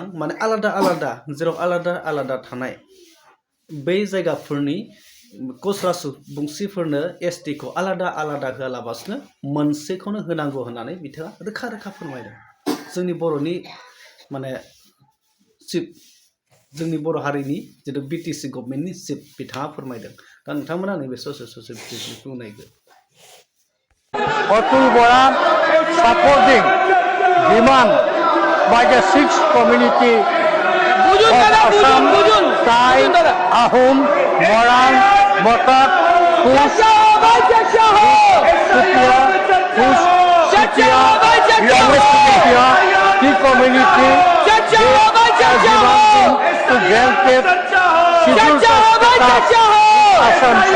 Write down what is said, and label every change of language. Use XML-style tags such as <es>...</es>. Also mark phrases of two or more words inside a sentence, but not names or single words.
<brx>माने आलादा आलादा जेराव आलादा आलादा थानाय बै जायगाफोरनि कच राजबंशीफोरनो एसटि खौ आलादा आलादा होआलाबासिनो मोनसेखौनो होनांगौ होननानै बिथाङा रोखा रोखा फोरमायदों जोंनि बर'नि माने चिफ जोंनि बर' हारिनि जितु बिटिसि गभर्नमेन्टनि चिफ बिथाङा फोरमायदों दा नोंथांमोना नैबे ससे बिटिसिखौ नायगोन</brx> <en>Atul Bora supporting demand by the sixth community of Assam, Thai, Ahom, Moran, Motak, Kush, Sutia, Kush, Sutia, West India, Tea community, they are demanding to grant scheduled caste Assam.</en>